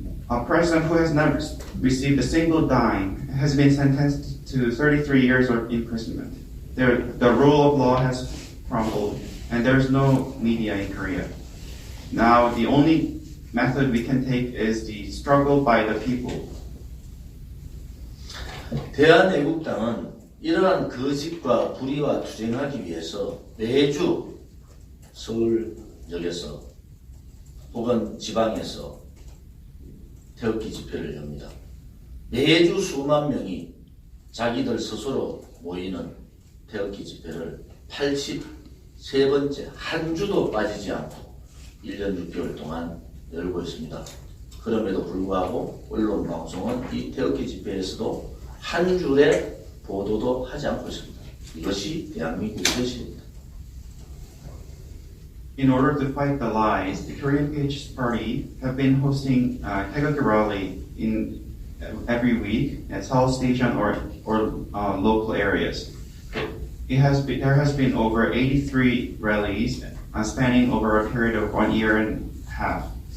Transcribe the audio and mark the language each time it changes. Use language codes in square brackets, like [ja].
[en] A president who has not received a single dime has been sentenced to 33 years of imprisonment. The rule of law has crumbled, and there's no media in Korea. Now, the only method we can take is the struggle by the people. [ko] 대한애국당은 이러한 거짓과 불의와 투쟁하기 위해서 매주 서울역에서 혹은 지방에서 태극기 집회를 엽니다. 매주 수만 명이 자기들 스스로 모이는 태극기 집회를 83번째 한 주도 빠지지 않고 1년 6개월 동안 열고 있습니다. 그럼에도 불구하고 언론 방송은 이 태극기 집회에서도 한 줄의 보도도 하지 않고 있습니다. 이것이 대한민국의 현실입니다. [en] In order to fight the lies, the Korean PHS Party have been hosting Taegukgi rally in every week at Seoul Station or local areas. There has been over 83 rallies spanning over a period of 1 year and a half.